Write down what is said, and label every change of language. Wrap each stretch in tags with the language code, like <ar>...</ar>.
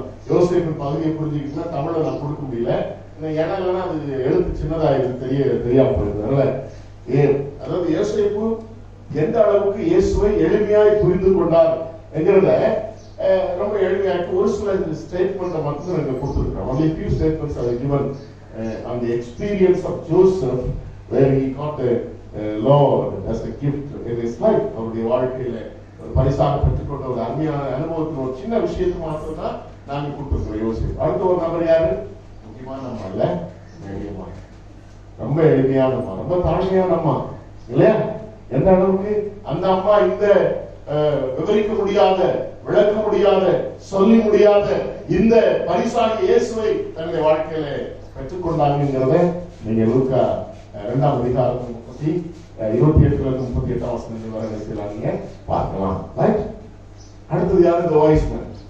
<ta>யோசிப்பு பகுதியை புரிஞ்சுக்கிட்டா தமிழை நான் கொடுக்க முடியல. ஏன்னா இல்லைன்னா அது எழுத்து சின்னதாயிருக்கு, தெரியாம போயிருது. அதாவது யோசிப்பு எந்த அளவுக்கு இயேசுவை எளிமையாய் புரிந்து கொண்டார் என்கிறத ரொம்ப எளிமையாக்கி ஒரு சில ஸ்டேட்மெண்ட் மட்டும் எனக்கு கொடுத்துருக்கேன்.</ta> <en>only few statements are given on the experience of Joseph where he got the Lord as a gift in his life.</en> <ta>அவருடைய வாழ்க்கையில ஒரு பரிசாக பெற்றுக்கொண்ட ஒரு அருமையான அனுபவத்தின் ஒரு சின்ன விஷயத்தை மாத்திரம் தான் நாங்க கொடுத்துருக்கோம். யோசிப்பு அடுத்த ஒரு நபர் யாரு? முக்கியமான அம்மா இல்ல, எளிமையா, ரொம்ப எளிமையான அம்மா, ரொம்ப தாழ்மையான அம்மா இல்லையா? எந்த அளவுக்கு அந்த அம்மா இந்த விவரிக்க முடியாத, விளக்க முடியாத, சொல்லி முடியாத இந்த பரிசாகி இயேசுவை தன்னுடைய வாழ்க்கையில பெற்றுக்கொண்டாங்கிறத நீங்க லூக்கா 2ஆம் அதிகாரம் 28 வசனங்கள் வரை நீங்க பார்க்கலாம். அடுத்தது யாரு?</ta> <en>the wise men.</en>